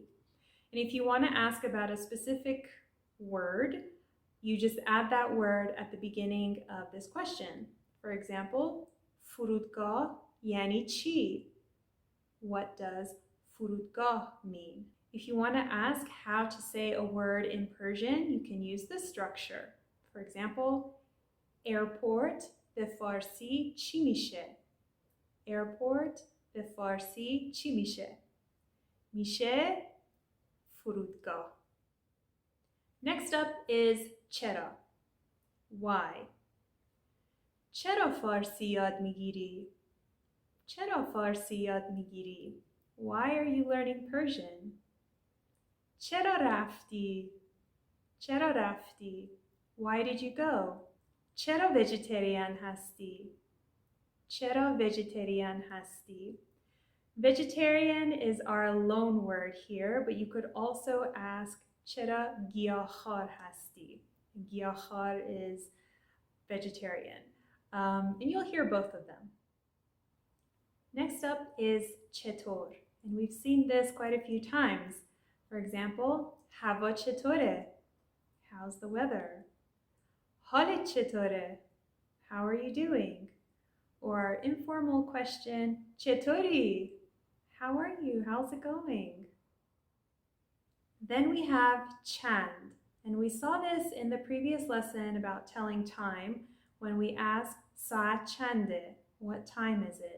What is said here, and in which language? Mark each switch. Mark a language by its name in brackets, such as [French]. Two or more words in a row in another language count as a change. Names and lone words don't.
[English] And if you want to ask about a specific word, you just add that word at the beginning of this question. For example, [Persian] فرودگاه یعنی چی? [English] What does furudgah mean? If you want to ask how to say a word in Persian, you can use this structure. For example, [Persian] airport به فارسی چی میشه؟ Airport به فارسی چی میشه؟ میشه فرودگاه. [English] Next up is چرا. Why? [Persian] چرا فارسی یاد میگیری؟ چرا فارسی یاد میگیری؟ [English] Why are you learning Persian? [Persian] چرا رفتی؟ چرا رفتی? [English] Why did you go? [Persian] چرا vegetarian هستی؟ چرا vegetarian هستی? [English] Vegetarian is our loan word here, but you could also ask [Persian] چرا گیاهخوار هستی? [English] گیاهخوار is vegetarian. And you'll hear both of them. Next up is Chittor, and we've seen this quite a few times. For example, [Persian] هوا چطوره? [English] How's the weather? [Persian] حالت چطوره? [English] How are you doing? Or our informal question, Chittori, how are you? How's it going? Then we have chand, and we saw this in the previous lesson about telling time when we ask [Persian] ساعت چنده, [English] what time is it?